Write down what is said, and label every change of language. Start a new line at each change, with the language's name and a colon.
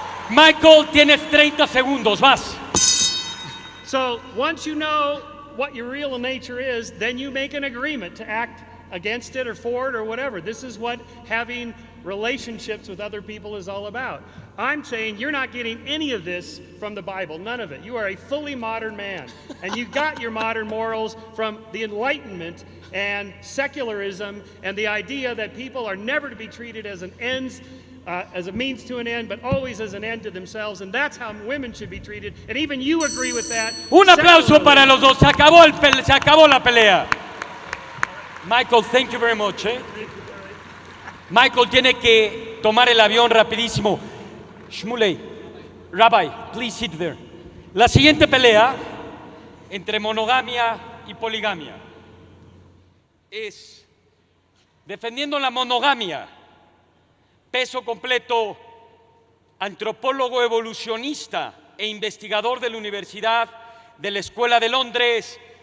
Spanish: Michael, tienes 30 segundos. Vas.
English: So once you know what your real nature is, then you make an agreement to act against it or for it or whatever. This is what having relationships with other people is all about. I'm saying you're not getting any of this from the Bible, none of it. You are a fully modern man, and you got your modern morals from the Enlightenment and secularism and the idea that people are never to be treated as an ends, as a means to an end, but always as an end to themselves, and that's how women should be treated, and even you agree with that.
Spanish: Un aplauso para los dos. Se acabó la pelea.
English: Michael, thank you very much.
Spanish: Michael tiene que tomar el avión rapidísimo.
English: Shmuley, Rabbi, please sit there.
Spanish: La siguiente pelea entre monogamia y poligamia es defendiendo la monogamia. Peso completo, antropólogo evolucionista e investigador de la Universidad de la Escuela de Londres.